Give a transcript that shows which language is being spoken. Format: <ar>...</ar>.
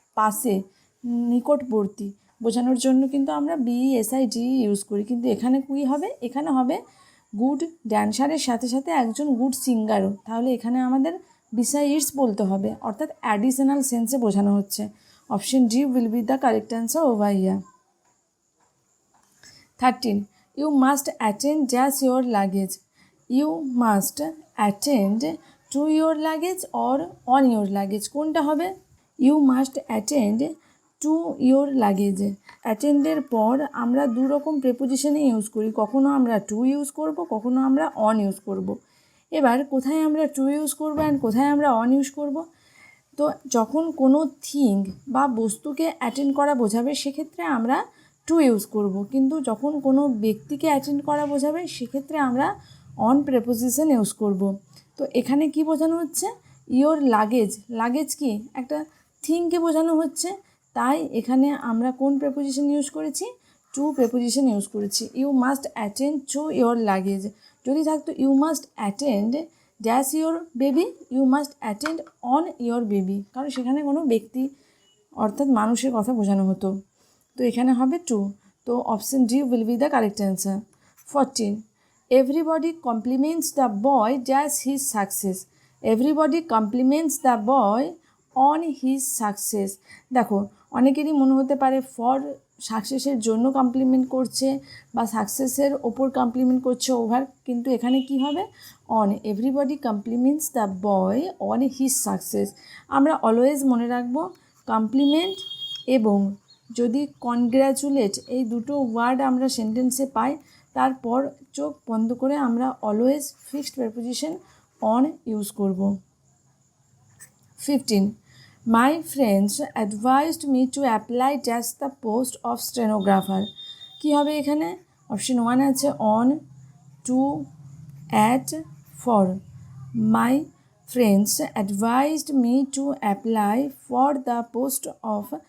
<bn>পাশে, নিকটবর্তী বোঝানোর জন্য কিন্তু আমরা বিএসআইডি ইউজ করি। কিন্তু এখানে কী হবে? এখানে হবে গুড ড্যান্সারের সাথে সাথে একজন গুড সিঙ্গারও। তাহলে এখানে আমাদের বিসাইডস বলতে হবে, অর্থাৎ অ্যাডিশনাল সেন্সে বোঝানো হচ্ছে।</bn> <en>Option D will be the correct answer over here. 13. You must attend just your luggage. You must attend to your luggage or on your luggage.</en> <bn>কোনটা হবে?</bn> <en>You must attend to your luggage.</en> <bn>অ্যাটেন্ডের পর আমরা দু রকম প্রেপোজিশনে use করি, কখনো আমরা to use করব, কখনো আমরা অন ইউজ করব। এবার কোথায় আমরা টু ইউজ করব অ্যান্ড কোথায় আমরা অন ইউজ করব? তো যখন কোনো থিং বা বস্তুকে অ্যাটেন্ড করা বোঝাবে সেক্ষেত্রে আমরা টু ইউজ করব, কিন্তু যখন কোনো ব্যক্তিকে অ্যাটেন্ড করা বোঝাবে সেক্ষেত্রে আমরা অন প্রেপোজিশন ইউজ করব। তো এখানে কি বোঝানো হচ্ছে? Your luggage. লাগেজ কি? একটা থিংকে বোঝানো হচ্ছে, তাই এখানে আমরা কোন প্রেপোজিশন ইউজ করেছি?</bn> <en>To preposition use করেছি। You must attend to your luggage.</en> <bn>যদি থাকতো</bn> <en>you must attend dash your baby,</en> <bn>you must attend on your baby, কারণ সেখানে কোনো ব্যক্তি অর্থাৎ মানুষের কথা বোঝানো হতো। তো এখানে হবে টু।</bn> <en>তো option D will be the correct answer. 14. Everybody compliments the boy dash his success. Everybody compliments the boy on his success.</en> <bn>দেখো, অনেকেরই মনে হতে পারে ফর সাকসেসের জন্য কমপ্লিমেন্ট করছে বা সাকসেসের ওপর কমপ্লিমেন্ট করছে ওভার, কিন্তু এখানে কি হবে? On.</bn> <en>Everybody compliments the boy on his success.</en> <bn>আমরা অলওয়েজ মনে রাখবো কমপ্লিমেন্ট এবং যদি কনগ্র্যাচুলেট, এই দুটো ওয়ার্ড আমরা সেন্টেন্সে পাই, তারপর চোখ বন্ধ করে আমরা always fixed preposition on use করব।</bn> <en>15. My friends advised me to apply just the post of stenographer.</en> <bn>কী হবে এখানে?</bn> <en>Option one আছে on, to, at, for. My friends advised me to apply for the post of</en>